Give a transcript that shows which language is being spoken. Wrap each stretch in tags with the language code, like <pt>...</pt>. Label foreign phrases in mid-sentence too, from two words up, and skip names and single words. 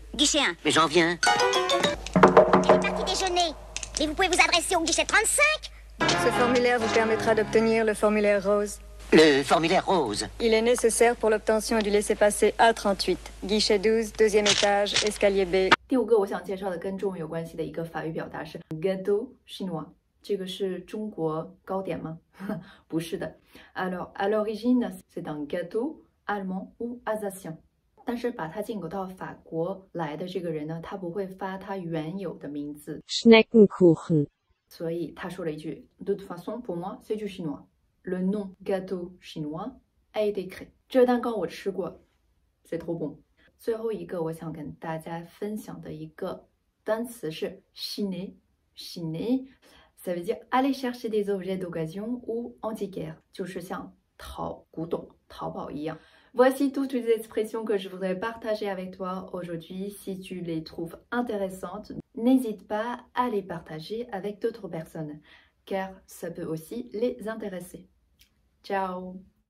<fr>Guichet 1. Mais j'en viens. Elle est partie déjeuner. Mais vous pouvez vous adresser au guichet 35? Ce formulaire vous permettra d'obtenir le formulaire rose. Le formulaire rose. Il est nécessaire pour l'obtention du laissez-passer A38. Guichet 12, deuxième étage, escalier B.</fr> <zh>第五个我想介绍的跟中文有关系的一个法语表达是</zh> <fr>gâteau chinois。</fr> <zh>这个是中国糕点吗？不是的。</zh> <fr>Alors, à l'origine, c'est un gâteau allemand ou alsacien。</fr> <zh>但是把它进口到法国来的这个人呢，他不会发他原有的名字 Schneckenkuchen. 所以他说了一句</zh> <fr>De toute façon, pour moi, c'est du chinois. Le nom gâteau chinois a été créé.</fr> <zh>这蛋糕我吃过</zh> <fr>c'est trop bon。</fr> <zh>最后一个我想跟大家分享的一个单词是</zh> <fr>chiner。chiner ça veut dire aller chercher des objets d'occasion ou antiquaires，</fr> <zh>就是像淘古董、淘宝一样。</zh> <fr>Voici toutes les expressions que je voudrais partager avec toi aujourd'hui. Si tu les trouves intéressantes, n'hésite pas à les partager avec d'autres personnes, car ça peut aussi les intéresser. Ciao!</fr>